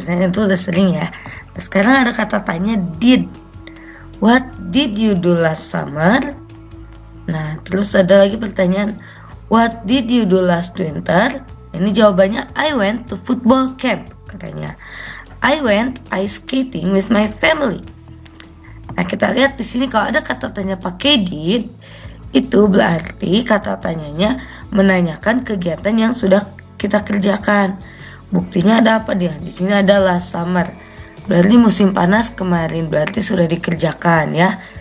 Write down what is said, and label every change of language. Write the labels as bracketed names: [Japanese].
[Indonesian] Misalnya itu udah sering ya. Nah, sekarang ada kata tanya did. [English] What did you do last summer? [Indonesian] Nah, terus ada lagi pertanyaan, [English] what did you do last winter? [Indonesian] Ini jawabannya, [English] I went to football camp, [Indonesian] katanya. [English] I went ice skating with my family. [Indonesian] Nah, kita lihat di sini kalau ada kata tanya pakai did, itu berarti kata tanyanya menanyakan kegiatan yang sudah kita kerjakan. Buktinya ada apa dia? Di sini ada last summer. Berarti musim panas kemarin, berarti sudah dikerjakan ya.